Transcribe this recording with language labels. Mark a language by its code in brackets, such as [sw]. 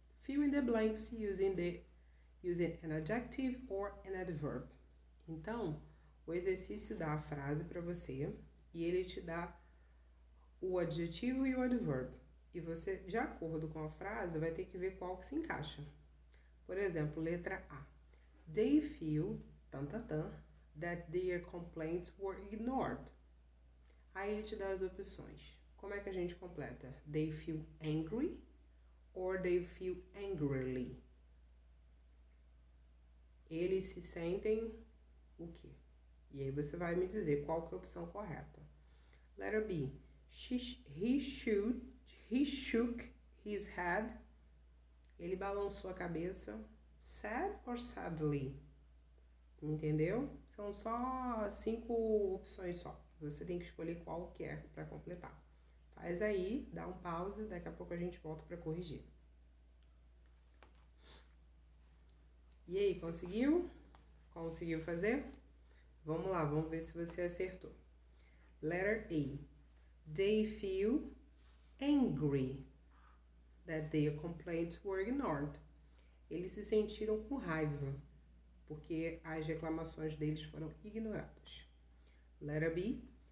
[en] Fill in the blanks using an adjective or an adverb. [pt] Então, o exercício dá a frase para você e ele te dá o adjetivo e o advérbio. E você, de acordo com a frase, vai ter que ver qual que se encaixa. Por exemplo, letra A. [en] They feel, that their complaints were ignored. [pt] Aí ele te dá as opções. Como é que a gente completa? [en] They feel angry or they feel angrily. [pt] Eles se sentem o quê? E aí você vai me dizer qual que é a opção correta. [en] Letter B. He shook his head. [pt] Ele balançou a cabeça. [en] Sad or sadly? [pt] Entendeu? São só 5 opções só. Você tem que escolher qual que é para completar. Faz aí, dá um pause, daqui a pouco a gente volta para corrigir. E aí, conseguiu? Conseguiu fazer? Vamos lá, vamos ver se você acertou. [en] Letter A. They feel angry that their complaints were ignored. [pt] Eles se sentiram com raiva porque as reclamações deles foram ignoradas. [en] Letter B.